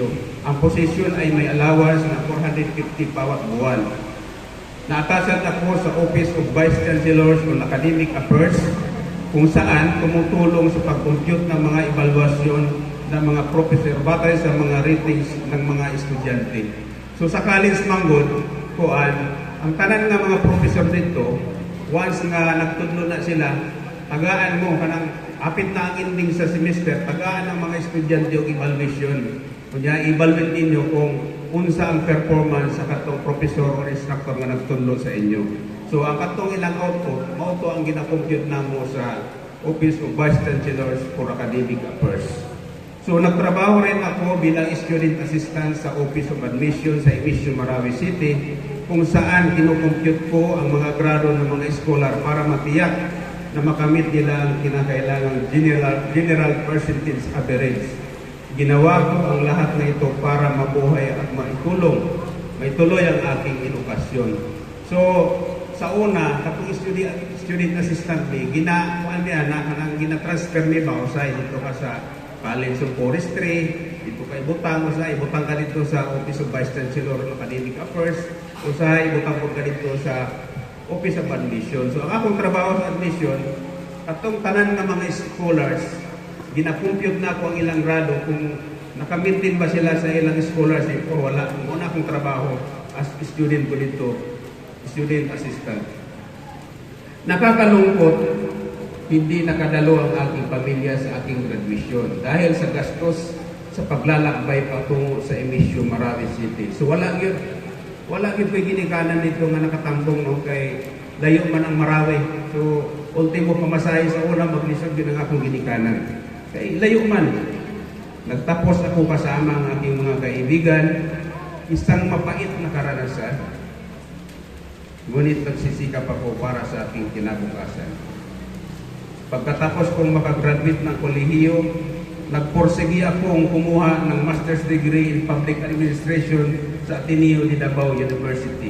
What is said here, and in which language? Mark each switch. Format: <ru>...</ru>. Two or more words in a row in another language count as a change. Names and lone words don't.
<tl>Ang posisyon ay may allowance na 450 bawat buwan. Naatasan ako sa</tl> <en>Office of Vice Chancellors on Academic Affairs</en> <tl>kung saan tumutulong sa pag-compute ng mga evaluasyon ng mga professor batay sa mga ratings ng mga estudyante.</tl> <ceb>So sa college manggod, ang tanan nga mga professor dito, once nga nagtudlo na sila, tagaan mo kanang apit na ang ending sa semester, tagaan ng mga estudyante yung evaluation. Kunya i-evaluate ninyo kung unsa ang performance sa katong professor or instructor nga nagtudlo sa inyo. So ang katong ilang output, mao to ang gina-compute namo sa</ceb> <en>Office of Vice Chancellors for Academic Affairs.</en> <tl>So nagtrabaho rin ako bilang</tl> <en>student assistant</en> <tl>sa</tl> <en>Office of Admission</en> <tl>sa MSU Marawi City kung saan kinukompute ko ang mga grado ng mga scholar para matiyak na makamit nila ang kinakailangang</tl> <en>general percentage average.</en> <tl>Ginawa ko ang lahat na ito para mabuhay at maituloy ang aking edukasyon.</tl> <ceb>So sa una, katong</ceb> <en>student assistant</en> <ceb>ni, gina-transfer ni ba usay dito ka sa</ceb> <en>College of Forestry,</en> <ceb>dito ka ibutang ka dito sa</ceb> <en>Office of Vice Chancellor of Academic Affairs,</en> <ceb>ibutang ka dito sa</ceb> <en>Office of Admission.</en> <ceb>So ang akong trabaho sa admission, katong tanan ng mga scholars, gina-compute na ako ang ilang grado kung nakamintin ba sila sa ilang scholarship o wala. Muna akong trabaho as student ko dito,</ceb> <en>student assistant.</en> <tl>Nakakalungkot, hindi nakadalo ang aking pamilya sa aking graduation dahil sa gastos sa paglalakbay patungo sa MSU Marawi City.</tl> <ceb>So wala yun pa ginikanan nito nga nakatambong kay layo man ang Marawi. So ultimo pamasahe sa una maglisod yun ang akong ginikanan. Kay layo man.</ceb> <tl>Nagtapos ako kasama ang aking mga kaibigan, isang mapait na karanasan. Ngunit nagsisikap ako para sa aking kinabukasan. Pagkatapos kong makagraduate ng kolehiyo, nagporsigi akong kumuha ng</tl> <en>Master's Degree in Public Administration</en> <tl>sa Ateneo de Davao University.</tl>